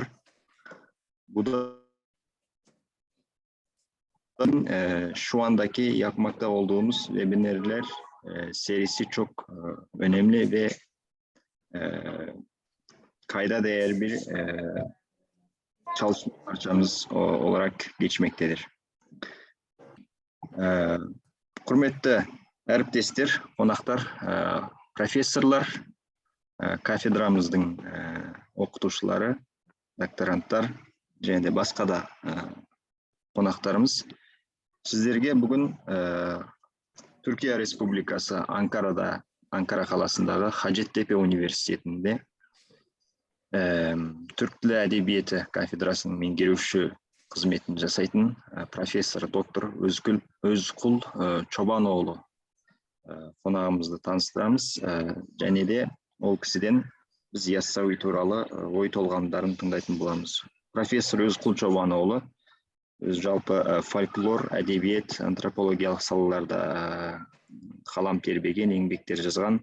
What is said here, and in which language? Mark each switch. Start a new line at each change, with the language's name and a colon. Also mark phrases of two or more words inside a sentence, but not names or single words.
Turkish: Bu da şu andaki yapmakta olduğumuz webinarlar serisi çok önemli ve kayda değer bir çalışma parçamız olarak geçmektedir.
Kazakh: Hürmetli әріптестер, қонақтар, профессорлар, кафедрамыздың оқытушылары, докторанттар және де басқа да қонақтарымыз. Сіздерге бүгін Türkiye Республикасы Ankara қаласындағы Hacettepe Üniversitesi'nde Türk Dili Edebiyatı kafedrasının mеңгеруші қызметін жасайтын профессор доктор Özkul Çobanoğlu қонағымызды таныстырамыз. Және де ол кісіден біз Яссауи туралы ой толғамдарын тыңдайтын боламыз. Профессор Özkul Çobanoğlu жалпы фольклор, әдебиет, антропологиялық салаларда қалам тербеген, еңбектер жазған.